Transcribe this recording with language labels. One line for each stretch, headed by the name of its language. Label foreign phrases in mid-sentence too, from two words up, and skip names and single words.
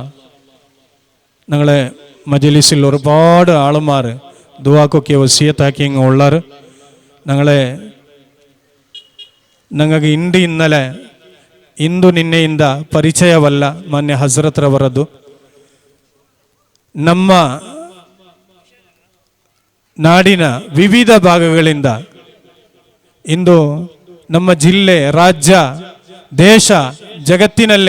Malayalam: ഞങ്ങളെ മജലിസിൽ ഒരുപാട് ആളുമാർ ദുആക്കൊക്കെ വസിയത്താക്കി ഇങ്ങ് ഉള്ളാറ്. ഞങ്ങൾക്ക് ഇന്നലെ
Kannada: ಇಂದು ನಿನ್ನೆಯಿಂದ ಪರಿಚಯವಲ್ಲ ಮಾನ್ಯ ಹಜರತ್ರವರದ್ದು. ನಮ್ಮ ನಾಡಿನ ವಿವಿಧ ಭಾಗಗಳಿಂದ ಇಂದು ನಮ್ಮ ಜಿಲ್ಲೆ, ರಾಜ್ಯ, ದೇಶ, ಜಗತ್ತಿನಲ್ಲೇ